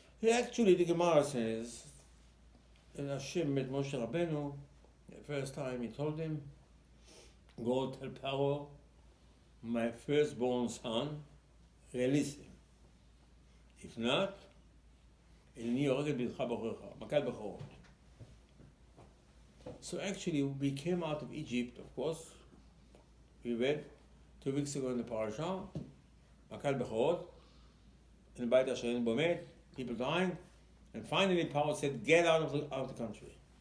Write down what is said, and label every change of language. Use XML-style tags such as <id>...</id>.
<en>Actually, the Gemara says that Hashem met Moshe Rabbeinu. The first time he told him, go tell Paro, my firstborn son, release him. If not,</en> <he>אני הורג בנך בחורך, מכת בכורות.</he> <en>So actually, we came out of Egypt, of course. We read 2 weeks ago in the parasha, מכת בכורות, and by the Hashem Bomet, people dying, and finally Paro said, get out of the country.</en>